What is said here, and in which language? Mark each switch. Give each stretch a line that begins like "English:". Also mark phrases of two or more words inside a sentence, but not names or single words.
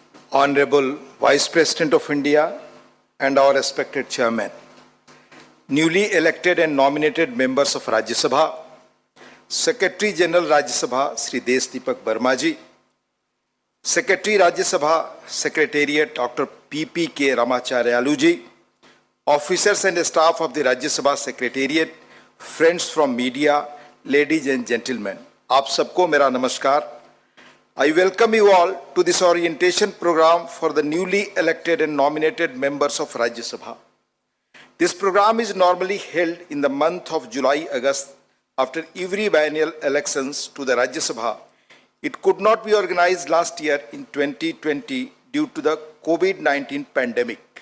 English: Honorable Vice President of India and our respected Chairman, newly elected and nominated members of Rajya Sabha, Secretary General Rajya Sabha Sri Desh Deepak Verma ji, Secretary Rajya Sabha Secretariat Dr. P.P.K. Ramacharyalu ji, officers and staff of the Rajya Sabha Secretariat, friends from media, ladies and gentlemen,
Hindi: आप सबको मेरा नमस्कार.
English: I welcome you all to this orientation program for the newly elected and nominated members of Rajya Sabha. This program is normally held in the month of July-August after every biennial elections to the Rajya Sabha. It could not be organized last year in 2020 due to the COVID-19 pandemic.